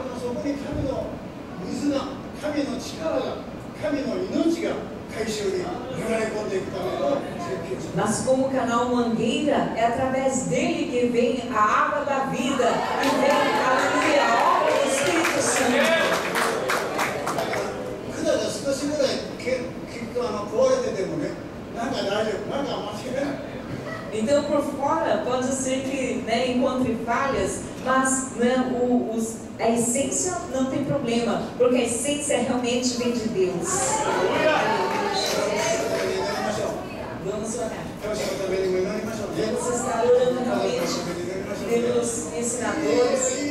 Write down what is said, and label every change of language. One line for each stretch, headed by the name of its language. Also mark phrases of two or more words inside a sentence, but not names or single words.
Japanese: そこに神の水が、神の力が、神の命が回収に流れ込んでいくための説教者。
Portuguese: Mas como o canal Mangueira, é através dele que vem a água da vida e vem a obra do Espírito Santo.
Japanese: 管が少しぐらい壊れててもね、なんか大丈夫、なんか間違いない。
Portuguese: Então, por fora, pode ser que, né, encontre falhas, mas, né, a essência não tem problema, porque a essência realmente vem de Deus. Vamos orar. Vamos estar orando realmente pelos ensinadores.